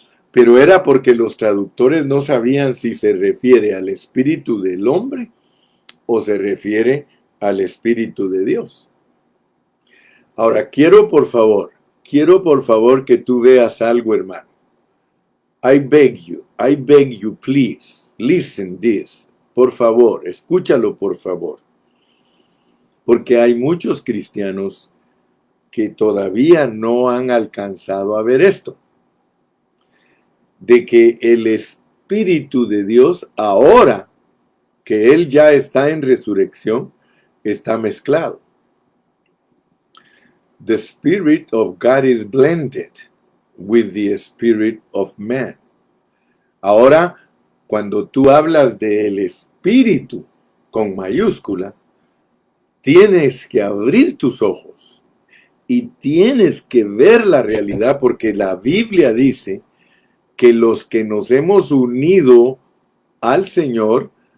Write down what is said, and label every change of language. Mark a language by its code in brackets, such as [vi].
[es] Pero era porque los traductores no sabían si se refiere al espíritu del hombre o se refiere al espíritu de Dios. Ahora, quiero por favor que tú veas algo, hermano. [en] I beg you, please, listen this. [es] Por favor, escúchalo, por favor. Porque hay muchos cristianos que todavía no han alcanzado a ver esto. De que el Espíritu de Dios, ahora que Él ya está en resurrección, está mezclado. [en] The Spirit of God is blended with the Spirit of man. [es] Ahora, cuando tú hablas del Espíritu con mayúscula, tienes que abrir tus ojos y tienes que ver la realidad, porque la Biblia dice que los que nos hemos unido al Señor,